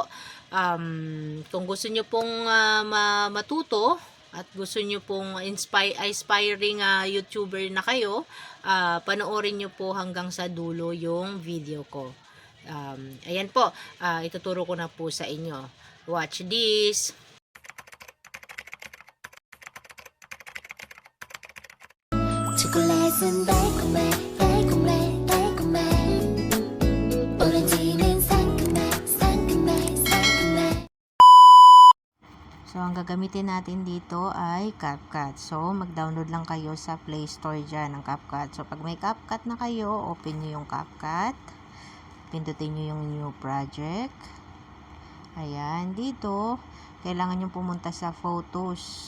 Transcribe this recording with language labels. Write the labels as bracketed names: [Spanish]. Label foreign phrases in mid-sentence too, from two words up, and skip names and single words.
[Filipino] Kung gusto nyo pong matuto, at gusto nyo pong [English] inspiring YouTuber [Filipino] na kayo, panoorin nyo po hanggang sa dulo yung video ko. Ayan po, ituturo ko na po sa inyo. [English] Watch this. [Korean] 초콜릿은 달콤해 달콤해 달콤해 오렌지는 상큼해 상큼해 상큼해. [Filipino] So, ang gagamitin natin dito ay CapCut. So, mag-download lang kayo sa Play Store dyan ng CapCut. So, pag may CapCut na kayo, open nyo yung CapCut. Pindutin nyo yung [English] new project. [Filipino] Ayan, dito, kailangan nyo pumunta sa photos.